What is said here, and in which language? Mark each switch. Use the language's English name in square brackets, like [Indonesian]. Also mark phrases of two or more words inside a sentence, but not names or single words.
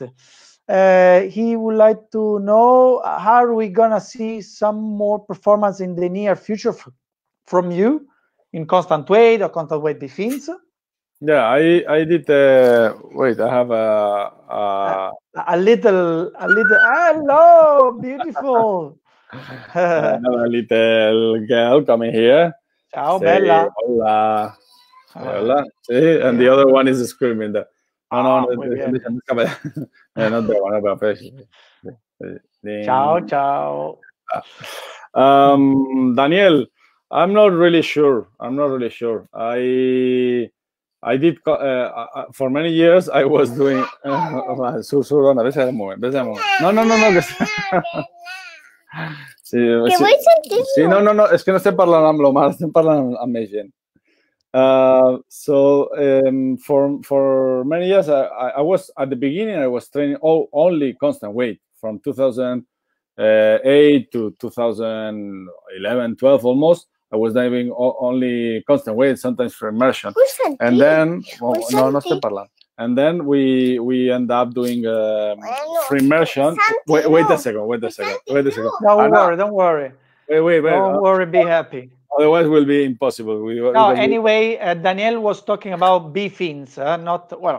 [English] He would like to know, how are we gonna see some more performance in the near future from you in constant weight or constant weight B-fins? Yeah, I did. Wait, I have a little. Hello, beautiful. a little girl coming here. [Italian] Ciao, Bella. [Spanish] Hola. Hola. [English] See, and the other one is screaming. No, not that one. [Italian] Ciao, ciao. [English] Daniel, I'm not really sure. I did for many years. I was doing. No. [Catalan] Sí, no, es que no estem parlant amb l'Omar, estem parlant amb més gent. [English] So for many years, I was at the beginning. I was training only constant weight from 2008 to 2011, 12 almost. I was diving only constant weight, sometimes for immersion. And then, [Catalan] no estem parlant. [English] And then we end up doing free immersion. Wait a second. Don't worry. Wait. Don't worry, be happy. Otherwise, it will be impossible. No, anyway, Daniel was talking about B-fins, not, well.